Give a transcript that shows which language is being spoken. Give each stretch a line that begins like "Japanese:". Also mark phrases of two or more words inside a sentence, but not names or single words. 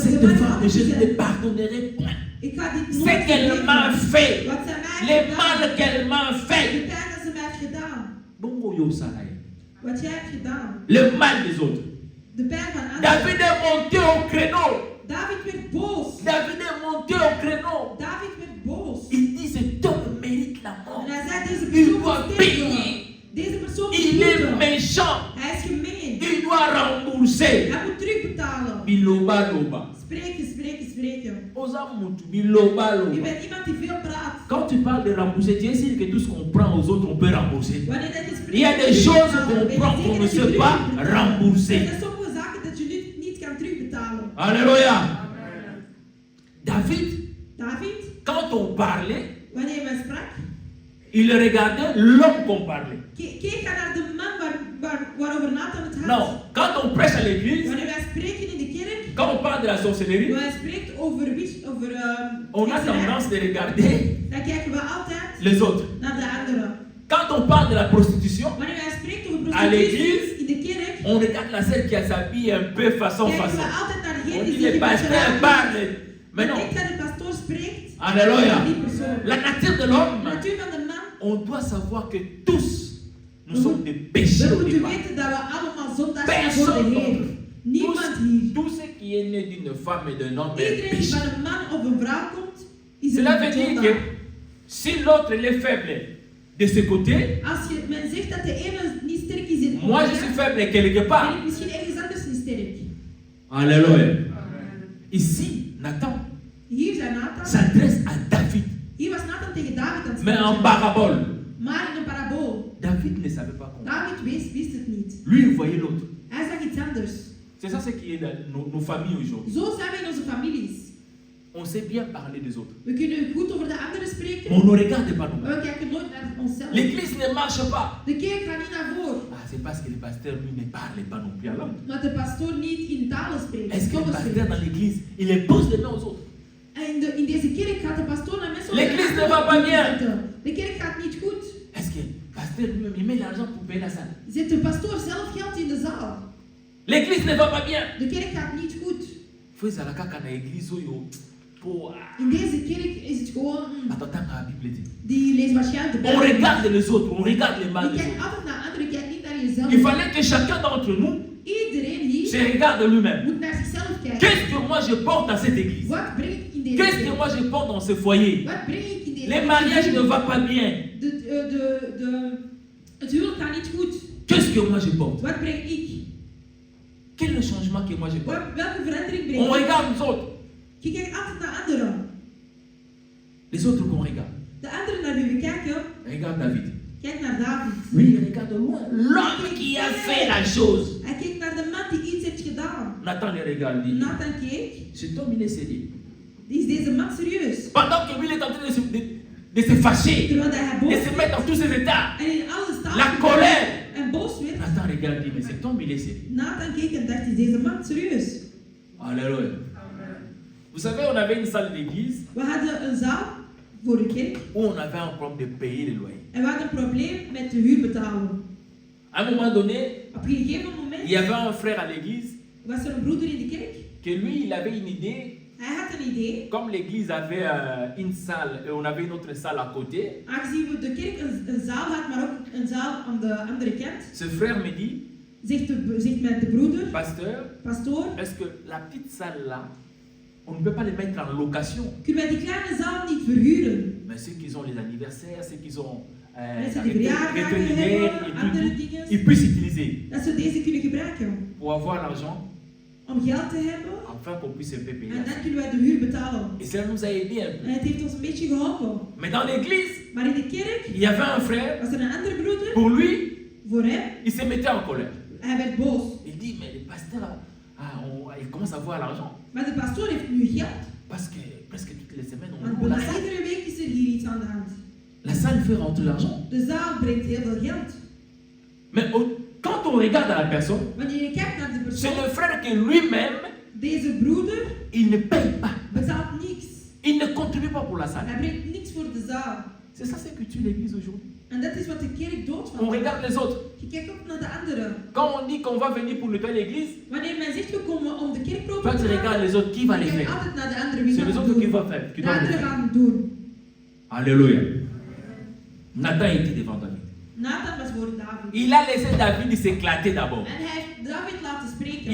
French: Cette man femme,
Dutch: altijd
French: je ne
Dutch: zeggen,
French: le pardonnerai point.
Dutch: ik ga dit
French: Ce
Dutch: nooit
French: qu'elle m'a
Dutch: vergeven.
French: fait,
Dutch: Wat zij mij
French: les
Dutch: heeft
French: mal
Dutch: gedaan.
French: qu'elle m'a
Dutch: De
French: fait.
Dutch: pijn dat ze mij heeft gedaan.
Lingala: Bongo yo sarai.
Dutch: Wat jij hebt gedaan.
French: Le mal des autres.
Dutch: De pijn van anderen.
French: David est monté au créneau.
Dutch: David werd boos.
French: David est monté au créneau.
Dutch: David werd boos.
French: Il dit cet homme mérite la mort.
Dutch: En hij zei, deze
French: Il
Dutch: persoon
French: doit
Dutch: moet
French: payer.
Dutch: sterven. Deze persoon moet
French: Il est
Dutch: boeten.
French: méchant.
Dutch: Hij is gemeen.
French: Il doit rembourser.
Dutch: Hij moet terugbetalen.
Lingala: Biloba loba.
Dutch: Spreken, spreken, spreken.
Lingala: Oza mutu biloba
Dutch: Je
Lingala: loba.
Dutch: bent iemand die veel praat.
French: Quand tu parles de rembourser, tu es sûr que tout ce qu'on prend aux autres, on peut rembourser.
Dutch: Wanneer dat je spreekt,
French: Il y a des choses qu'on prend qu'on ne sait pas rembourser.
Dutch: Er zijn sommige zaken dat je niet kan terugbetalen.
French: Alléluia. David, David, quand on parlait,
Dutch: wanneer men sprak,
French: il regardait l'homme qu'on parlait.
Dutch: keek hij naar de man waarover Nathan het had.
French: Non, quand on prêche à l'église,
Dutch: Wanneer wij spreken in de kerk,
French: quand on parle de la sorcellerie,
Dutch: wanneer hij spreekt over
French: on a
Dutch: hekserij,
French: tendance de regarder
Dutch: dan kijken we altijd
French: les autres.
Dutch: naar de anderen.
French: Quand on parle de la prostitution,
Dutch: Wanneer hij spreekt over
French: à
Dutch: prostitutie
French: l'église,
Dutch: in de kerk,
French: on regarde la sœur qui s'habille un peu façon
Dutch: kijken
French: façon.
Dutch: we altijd naar
French: On
Dutch: degene
French: dit
Dutch: die
French: le
Dutch: zich
French: pasteur parle. Mais non.
Dutch: Wanneer de pastoor spreekt,
French: Alléluia.
Dutch: die persoon.
French: La nature de
Dutch: De
French: l'homme,
Dutch: natuur van de man,
French: on doit savoir que tous, nous sommes des pécheurs
Dutch: we
French: au
Dutch: moeten
French: départ.
Dutch: weten dat we allemaal zondaars zijn voor
French: Personne
Dutch: de Heer.
French: d'autre.
Dutch: Niemand hier.
French: Tout ce qui est né d'une femme et d'un homme est
Dutch: Iedereen die
French: péché.
Dutch: van een man of een vrouw komt, is
French: Cela veut
Dutch: een
French: dire
Dutch: zondaar.
French: que si l'autre il est faible de ce côté,
Dutch: Als men zegt dat de ene niet sterk is in
French: moi je suis faible quelque
Dutch: ben
French: part.
Dutch: ik misschien ergens anders niet sterk.
French: Alléluia. Ici, Nathan
Dutch: Hier zijn Nathan.
French: s'adresse à David.
Dutch: Hier was Nathan tegen David aan het
French: Mais Mais en parabole,
Dutch: Maar in een parabool.
French: David ne savait pas comment.
Dutch: David wist het niet.
French: Lui, il voyait l'autre.
Dutch: Hij zag iets anders.
French: C'est ça ce qui est dans nos familles aujourd'hui.
Dutch: Zo zijn we in onze families.
French: On sait bien parler des autres.
Dutch: We kunnen goed over de anderen spreken,
French: Mais on ne regarde pas nous.
Dutch: maar we kijken nooit naar onszelf.
French: L'église ne marche pas.
Dutch: De kerk gaat niet naar voren,
French: Ah, c'est parce que le pasteur, lui, ne parle pas non plus à l'homme.
Dutch: maar de pastoor niet in talen spreekt.
French: Est-ce que le
Dutch: Tongen
French: pasteur
Dutch: spreekt.
French: dans l'église, il impose les mains aux autres?
Dutch: En in deze kerk gaat de pastoor naar mensen
French: L'église ne va pas bien.
Dutch: De kerk gaat niet goed.
French: Est-ce que le pasteur lui-même, il met l'argent pour payer la salle?
Dutch: Zet de pastoor zelf geld in de zaal.
French: L'église ne va pas bien.
Dutch: De kerk gaat niet goed.
French: Faut ça la caca dans l'église où yo. Pour.
Dutch: In deze kerk is het gewoon,
French: Attends, la Bible dit.
Dutch: die leest waarschijnlijk de
French: On
Dutch: Bijbel.
French: regarde les autres, on regarde les mal
Dutch: Je
French: des
Dutch: kijkt
French: autres.
Dutch: altijd naar anderen, je kijkt niet naar jezelf.
French: Il fallait que chacun d'entre nous
Dutch: Iedereen hier
French: se regarde lui-même.
Dutch: moet naar zichzelf kijken.
French: Qu'est-ce que moi je porte dans cette église?
Dutch: Wat breng ik in deze
French: Qu'est-ce que
Dutch: kerk?
French: moi je porte dans ce foyer?
Dutch: Wat breng ik in deze
French: Les mariages ne vont pas bien.
Dutch: Het huwelijk gaat niet goed.
French: Qu'est-ce que moi je porte?
Dutch: Wat breng ik?
French: Quel est le changement que moi je porte?
Dutch: Welke verandering breng
French: On
Dutch: ik?
French: regarde nous autres.
Dutch: Je kijkt altijd naar anderen.
French: Les autres qu'on regarde.
Dutch: De anderen naar wie we kijken,
French: Regarde David.
Dutch: kijk naar David.
French: Oui, regarde loin. L'homme qui a fait la chose.
Dutch: Hij kijkt naar de man die iets heeft gedaan.
French: Nathan le regarde. Dit.
Dutch: Nathan keek.
French: Cet homme, il est sérieux.
Dutch: Is deze man serieus?
French: Pendant que lui il est en train de se fâcher,
Dutch: Terwijl hij
French: de
Dutch: boos
French: se mettre dans tous ses états.
Dutch: en in alle staat
French: La colère.
Dutch: en boos werd.
French: Nathan regarde, dit, mais cet homme, il est sérieux.
Dutch: Nathan keek en dacht, is deze man serieus?
French: Alléluia. Vous savez, on avait une salle d'église
Dutch: We hadden een zaal voor de kerk
French: où on avait un problème de payer les loyers.
Dutch: en we hadden een probleem met de huur betalen.
French: À un moment donné,
Dutch: Op een gegeven moment
French: il y avait un frère à l'église
Dutch: was er een broeder in de kerk.
French: que lui, il avait une idée.
Dutch: Hij had een idee.
French: Comme l'église avait une salle et on avait une autre salle à côté,
Dutch: Aangezien we de kerk een zaal had, maar ook een zaal aan de andere kant,
French: ce frère me dit,
Dutch: zegt met de broeder,
French: pasteur,
Dutch: pastoor,
French: est-ce que la petite salle là, on ne peut pas les mettre en location?
Dutch: kunnen wij die kleine zaal niet verhuren?
French: Mais ceux qui ont les anniversaires, ceux qui ont
Dutch: Mensen die verjaardagen hebben, andere dingen,
French: ils puissent utiliser
Dutch: dat ze deze kunnen gebruiken.
French: pour avoir l'argent
Dutch: Om geld te hebben,
French: afin qu'on puisse un peu payer.
Dutch: en dan kunnen wij de huur betalen.
French: Et ça nous a aidé un peu.
Dutch: En het heeft ons een beetje geholpen.
French: Mais dans l'église,
Dutch: Maar in de kerk
French: il y avait un frère,
Dutch: was er een andere broeder,
French: pour lui,
Dutch: voor hem,
French: il se mettait en colère.
Dutch: hij werd boos.
French: Il dit, mais le pasteur, il commence à voir l'argent.
Dutch: Maar de pastoor heeft nu geld,
French: Parce que presque toutes les semaines, on
Dutch: want
French: ouvre la
Dutch: bijna
French: salle.
Dutch: iedere week is er hier iets aan de hand.
French: La salle fait rentrer l'argent.
Dutch: De zaal brengt heel veel geld.
French: Mais quand on regarde à la personne,
Dutch: Wanneer je kijkt naar de
French: c'est
Dutch: persoon,
French: le frère que lui-même,
Dutch: deze broeder
French: il ne paye pas.
Dutch: betaalt niks.
French: Il ne contribue pas pour la salle.
Dutch: Hij brengt niks voor de zaal.
French: C'est ça ce que tue l'église aujourd'hui.
Dutch: En dat is wat de kerk doet
French: On
Dutch: vandaag.
French: regarde les autres.
Dutch: Je kijkt ook naar de anderen.
French: Quand on dit qu'on va venir pour nettoyer l'église,
Dutch: Wanneer men zegt we komen om de kerk proper
French: toi
Dutch: te
French: tu regardes
Dutch: maken,
French: les autres, qui va
Dutch: je
French: les
Dutch: kijkt
French: faire?
Dutch: altijd naar de anderen wie
French: C'est
Dutch: gaat
French: les
Dutch: het
French: autres qui
Dutch: doen.
French: vont faire. Qui
Dutch: De
French: doivent le
Dutch: anderen
French: faire.
Dutch: gaan het doen.
French: Alléluia. Nathan était devant David.
Dutch: Nathan was voor David.
French: Il a laissé David s'éclater d'abord.
Dutch: En hij heeft David laten spreken.